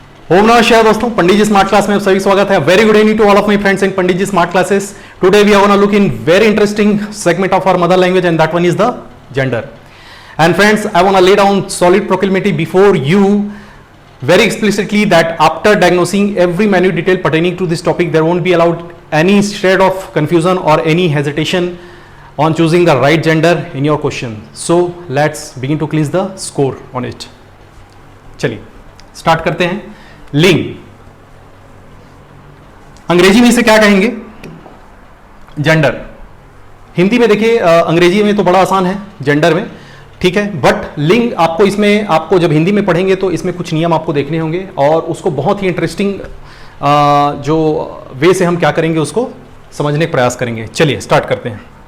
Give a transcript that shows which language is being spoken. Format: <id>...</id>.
<hi>ओम नमः शिवाय दोस्तों, पंडित जी स्मार्ट क्लास में आप सभी स्वागत है।</hi> <en>Very good evening to all of my friends in Pandit ji smart classes. Today we are gonna look in very interesting segment of our mother language and that one is the gender. And friends, I want to lay down solid proclamatory before you very explicitly that after diagnosing every minute detail pertaining to this topic, there won't be allowed any shred of confusion or any hesitation on choosing the right gender in your question. So let's begin to clear the score on it.</en> <hi>चलिए start करते हैं। लिंग अंग्रेजी में इसे क्या कहेंगे? Gender. Hindi में देखिए, अंग्रेजी में तो बड़ा आसान है जेंडर में, ठीक है, बट लिंग आपको इसमें, आपको जब हिंदी में पढ़ेंगे तो इसमें कुछ नियम आपको देखने होंगे और उसको बहुत ही इंटरेस्टिंग जो वे से हम क्या करेंगे उसको समझने का प्रयास करेंगे। चलिए स्टार्ट करते हैं।</hi>